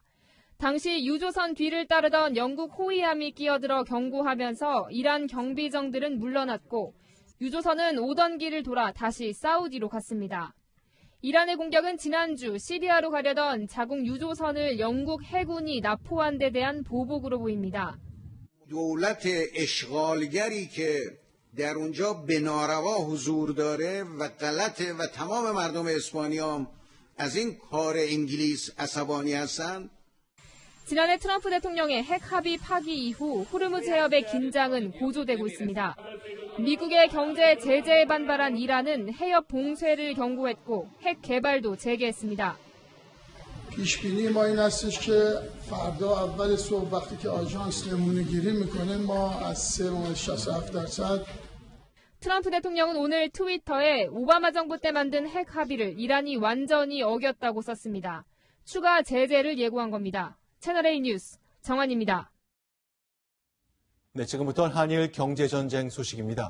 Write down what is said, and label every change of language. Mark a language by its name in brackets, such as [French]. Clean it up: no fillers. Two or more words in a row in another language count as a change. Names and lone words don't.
[Korean] 당시 유조선 뒤를 따르던 영국 호위함이 끼어들어 경고하면서 이란 경비정들은 물러났고 유조선은 오던 길을 돌아 다시 사우디로 갔습니다. 이란의 공격은 지난주 시리아로 가려던 자국 유조선을 영국 해군이 납포한 데 대한 보복으로 보입니다. [Persian] دولت اشغالگری که در اونجا بناروا حضور داره و غلطه و تمام مردم اسپانیا از این کار انگلیس عصبانی هستند. [Korean] 지난해 트럼프 대통령의 핵 합의 파기 이후 호르무즈 해협의 긴장은 고조되고 있습니다. 미국의 경제 제재에 반발한 이란은 해협 봉쇄를 경고했고 핵 개발도 재개했습니다. [Persian] پیشبینی ما این هستش که فردا اول صبح وقتی که آژانس نمونه گیری میکنه ما از 3.67%. [Korean] 트럼프 대통령은 오늘 트위터에 오바마 정부 때 만든 핵 합의를 이란이 완전히 어겼다고 썼습니다. 추가 제재를 예고한 겁니다. 채널A 뉴스 정환입니다. 네, 지금부터 한일 경제전쟁 소식입니다.